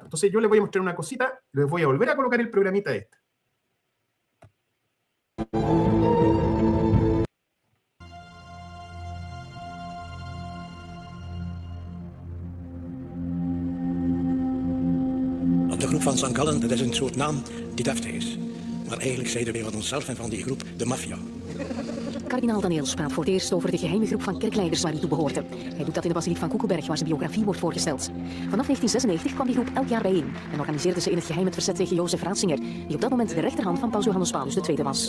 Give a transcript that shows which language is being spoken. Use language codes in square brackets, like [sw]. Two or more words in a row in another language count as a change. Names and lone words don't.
[es] Entonces yo les voy a mostrar una cosita, les voy a volver a colocar el programita este. [nl] De groep van St. Gallen, dat is een soort naam die deftig is. Maar eigenlijk zeiden wij van onszelf en van die groep de maffia. Kardinaal Daniels praat voor het eerst over de geheime groep van kerkleiders waar hij toe behoorde. Hij doet dat in de basiliek van Koekelberg, waar zijn biografie wordt voorgesteld. Vanaf 1996 kwam die groep elk jaar bijeen en organiseerde ze in het geheim het verzet tegen Jozef Ratzinger, die op dat moment de rechterhand van paus Johannes Paulus II was.